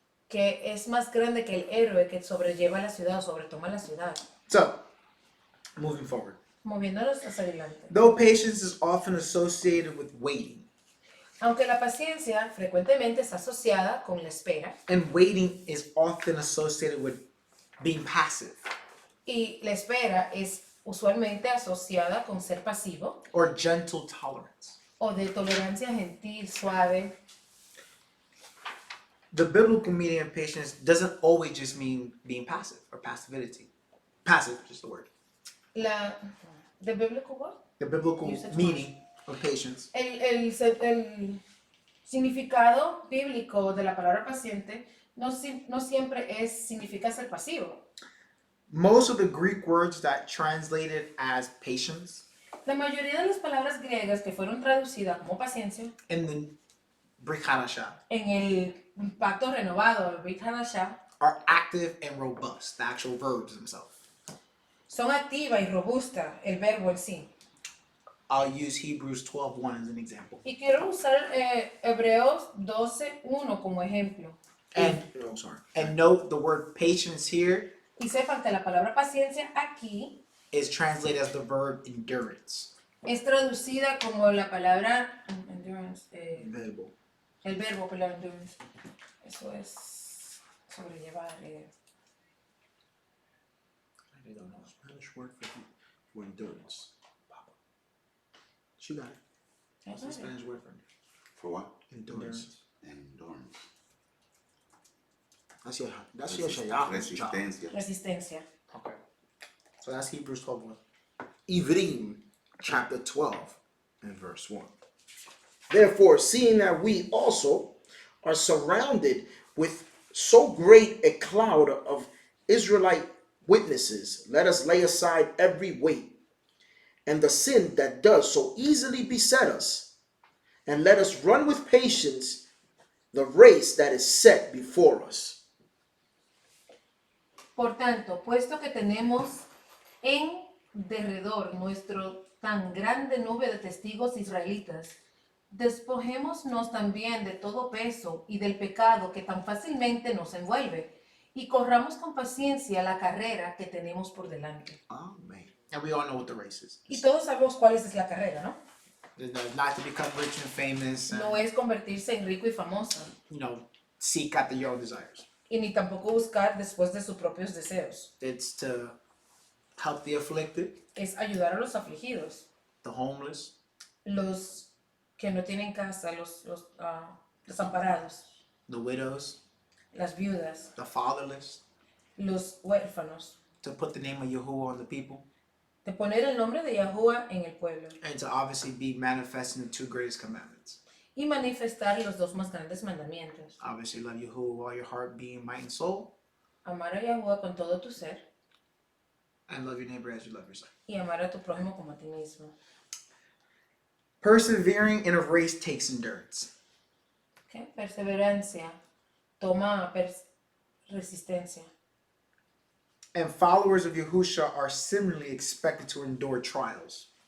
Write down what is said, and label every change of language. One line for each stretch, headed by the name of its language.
Spanish: que es más grande que el héroe que sobrelleva la ciudad o sobretoma la ciudad.
English: So, moving forward.
Spanish: Moviéndonos hacia adelante.
English: Though patience is often associated with waiting,
Spanish: Aunque la paciencia frecuentemente está asociada con la espera
English: and waiting is often associated with being passive
Spanish: y la espera es usualmente asociada con ser pasivo
English: or gentle tolerance.
Spanish: o de tolerancia gentil, suave.
English: The biblical meaning of patience doesn't always just mean being passive or passivity. Passive, just the word. The biblical what? The biblical Usage meaning of patience
Spanish: El significado bíblico de la palabra paciente no siempre significa ser pasivo.
English: most of the Greek words that translated as patience
Spanish: La mayoría de las palabras griegas que fueron traducidas como paciencia
English: in the Brit Chadasha
Spanish: en el pacto renovado, el Brit Chadasha,
English: are active and robust, the actual verbs themselves.
Spanish: son activa y robusta, el verbo en sí.
English: I'll use Hebrews 12:1 as an example.
Spanish: Y quiero usar Hebreos 12:1 como ejemplo.
English: Oh, sorry. And note the word patience here Y sepan que la palabra paciencia aquí is translated as the verb endurance.
Spanish: es traducida como la palabra endurance, Verbo. el verbo, perdón, endurance. Eso es sobrellevar.
English: I don't know. Spanish word for endurance. Papa. She got it. What's the Spanish word for For what? endurance? Endurance. That's your Shayahu's job.
Spanish: Resistencia. Resistencia.
English: Okay. So that's Hebrews 12:1. Ivrim, chapter 12, and verse 1. Therefore, seeing that we also are surrounded with so great a cloud of Israelite witnesses, let us lay aside every weight and the sin that does so easily beset us, And let us run with patience the race that is set before us.
Spanish: Por tanto, puesto que tenemos en derredor nuestro tan grande nube de testigos israelitas, despojémonos también de todo peso y del pecado que tan fácilmente nos envuelve, y corramos con paciencia la carrera que tenemos por delante.
English: Amen. And we all know what the race is.
Spanish: Y todos sabemos cuál es la carrera, ¿no?
English: It's not to become rich and famous and,
Spanish: No es convertirse en rico y famoso,
English: seek after your own desires.
Spanish: y ni tampoco buscar después de sus propios deseos.
English: It's to help the afflicted,
Spanish: Es ayudar a los afligidos,
English: the homeless,
Spanish: los que no tienen casa, los desamparados,
English: the widows,
Spanish: las viudas,
English: the fatherless,
Spanish: los huérfanos,
English: to put the name of Yahuwah on the people,
Spanish: de poner el nombre de Yahuwah en el pueblo
English: and to obviously be manifesting the two greatest commandments.
Spanish: y manifestar los dos más grandes mandamientos.
English: Obviously, love Yahuwah with all your heart, being, might, and soul,
Spanish: Amar a Yahuwah con todo tu ser
English: and love your neighbor as you love yourself.
Spanish: y amar a tu prójimo como a ti mismo.
English: Persevering in a race takes endurance.
Spanish: ¿Okay? Perseverancia toma resistencia.
English: And followers of Yahusha are similarly expected to endure trials.